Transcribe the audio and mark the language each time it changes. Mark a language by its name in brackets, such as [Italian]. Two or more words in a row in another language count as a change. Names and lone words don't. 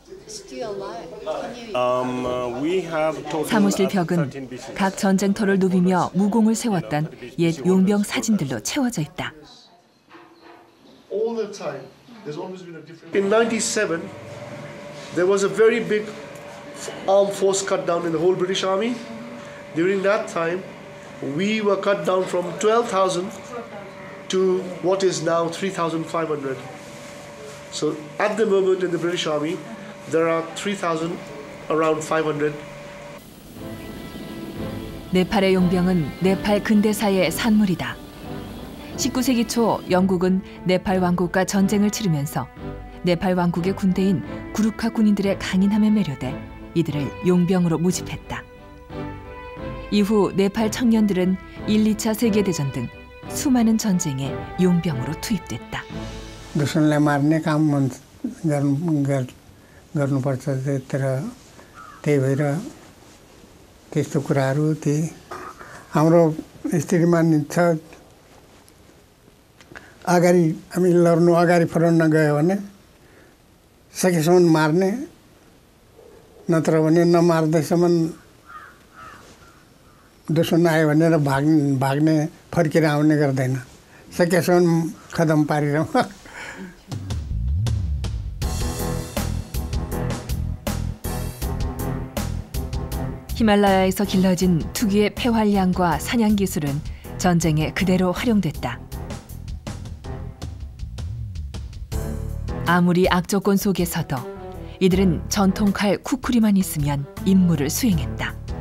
[Korean] 사무실 벽은 각 전쟁터를 누비며 무공을 세웠던 옛 용병 사진들로 채워져 있다. [English] In 97, there was a very big armed force cut down in the whole British Army. During that time, we were cut down from 12,000 to what is now 3,500. So at the moment in the British Army, there are 3,000, around 500. [Korean] 네팔의 용병은 네팔 근대사의 산물이다. 19세기 초 영국은 네팔 왕국과 전쟁을 치르면서 네팔 왕국의 군대인 구르카 군인들의 강인함에 매료돼 이들을 용병으로 모집했다. 이후 네팔 청년들은 1, 2차 세계대전 등 수많은 전쟁에 용병으로 투입됐다. [Nepali] दुश्मनलाई मार्ने काम गर्नुपर्छ तर त्यही भएर त्यस्तो कुराहरू हाम्रो स्थितिमा छ अगाडि हामी लड्नु अगाडि फर्न गयो भने सकेसम्म मार्ने नत्र भने नमार्दैसम्म दुश्मन आयो भनेर भाग्ने फर्केर आउने गर्दैन सकेसम्म खतम पारिरहँ [Korean] 히말라야에서 길러진 특유의 폐활량과 사냥 기술은 전쟁에 그대로 활용됐다. 아무리 악조건 속에서도 이들은 전통칼 쿠쿠리만 있으면 임무를 수행했다.